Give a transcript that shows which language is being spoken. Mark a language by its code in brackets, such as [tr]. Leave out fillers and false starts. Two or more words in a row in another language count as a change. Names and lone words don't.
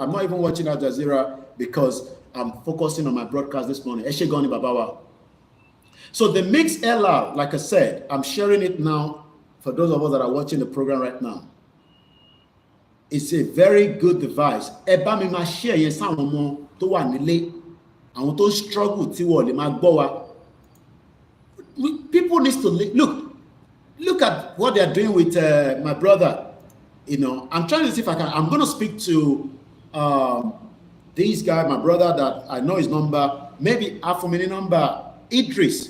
[en] I'm not even watching Al Jazeera because I'm focusing on my broadcast this morning. [yo] Eshegoni Babawa. [en] So the Mix LR, like I said, I'm sharing it now for those of us that are watching the program right now. It's a very good device. [yo] Eba mi ma share yen sa àwọn ọmọ tó wà nílé, àwọn tó struggle tí wọ́n lè máa gbọ́ wa. [en] People need to look at what they are doing with my brother. I'm trying to see if I'm going to speak to this guy, my brother, that I know his number, maybe Afomini number, Idris.